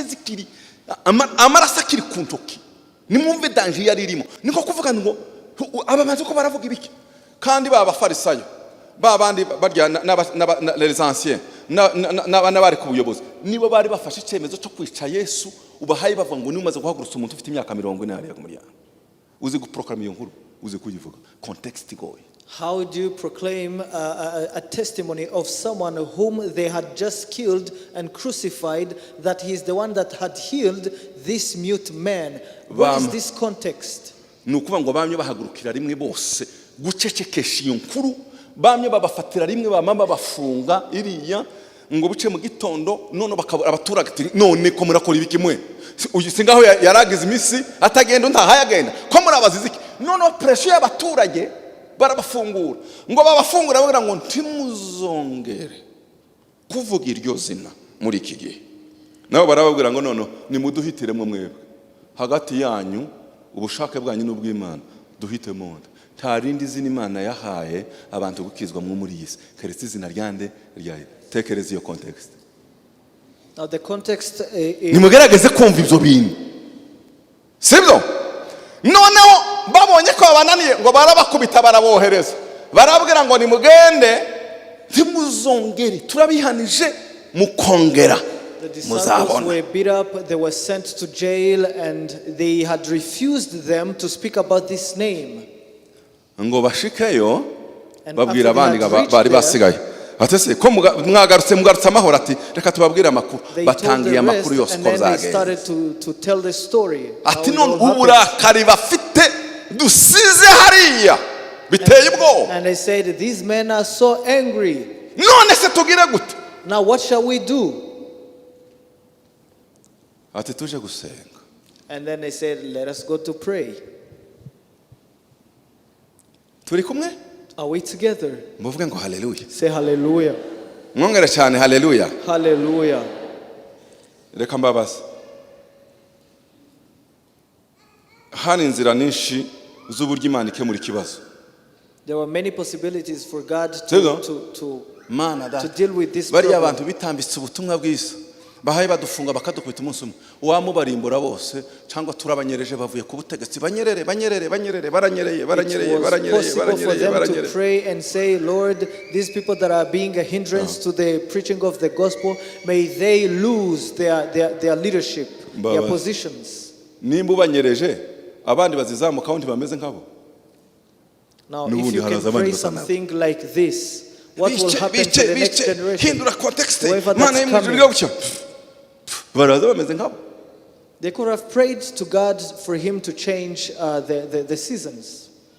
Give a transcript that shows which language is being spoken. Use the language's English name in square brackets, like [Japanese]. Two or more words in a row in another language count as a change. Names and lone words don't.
[Kinyarwanda] zikiri amaraso akiri ku ntoki nimwumve danger yari irimo niko kuvuga ngo abamanzi ko baravuga ibiki kandi babafarisayo babandi barya [French] les anciens [Kinyarwanda] n'abana bari ku buyobozi nibo bari bafashe icyemezo cyo kwica Yesu ubahaye bava ngo ni umaze guhagurutsa umuntu ufite imyaka 40 hariya ku muryango uzi guproclame iyo nkuru uzi kuyivuga context igoye. [English] How do you proclaim a testimony of someone whom they had just killed and crucified, that he is the one that had healed this mute man? What is this context? [Kinyarwanda] Nukuvuga ngo bamye bahagurukira rimwe bose gucecekesha iyo nkuru bamye babafatira rimwe bamama bafunga iriya ngo buce mu gitondo none bakabura abaturage none ko murakora ibiki mwe singaho yaragize imisi atagenda ntahayagenda ko murabaziziki none pressure y'abaturage barabafungura ngo babafungura bagira ngo ntimuzongere kuvuga iryo zina muri iki gihe nabo barababwira ngo none nimuduhitiremo mwebwe hagati yanyu ubushake bwanyu n'ubw'Imana duhitemo nta rindi zina Imana yahaye abantu gukizwa mu muri yisi keretse izina ryande ryayo. Tekereza iyo context. [English] Now the context [Kinyarwanda] nimugerageze kumva ibyo bintu sibyo noneho babonye ko abananiye ngo barabakubita barabohereza barabwira ngo nimugende ntimuzongere turabihanije mukongera. [English] The disciples were beat up, they were sent to jail, and they had refused them to speak about this name. [Kinyarwanda] Ngo bashikeyo babwira abandi bari basigaye atese ko mwagarutse amahoro ati reka tubabwire amakuru batangiye amakuru yose ko zagenze ati none uburakari bafite dusize hariya biteye ubwoba. [English] And they said these men are so angry. [Kinyarwanda] None se tugire gute? [English] Now what shall we do? [Kinyarwanda] Ati tuje gusenga. [English] And then they said let us go to pray. [Kinyarwanda] Turi kumwe? [English] Are we together? [Kinyarwanda] Muvuge ngo hallelujah. [English] Say hallelujah. [Kinyarwanda] Mwongere cyane hallelujah. Hallelujah. Reka mbabaza. Hani inzira nyinshi z'uburyo Imana ikemura ikibazo. [English] There were many possibilities for God to deal with this problem. [Kinyarwanda] Bari abantu bitambitse ubutumwa bwiza. Bahaye badufunga bakadukubita umunsi umwe. Wamubarimbura bose cyangwa turabanyereje bavuye ku butegetsi banyerere baranyereye. [English] To pray and say, Lord, these people that are being a hindrance to the preaching of the gospel, may they lose their leadership, their positions. [Kinyarwanda] Nimba banyereje abandi bazizamuka undi bameze nkabo. [English] Now if you can pray something like this, what will happen to the next generation? Whoever that's coming, they could have prayed to God for him to change the seasons.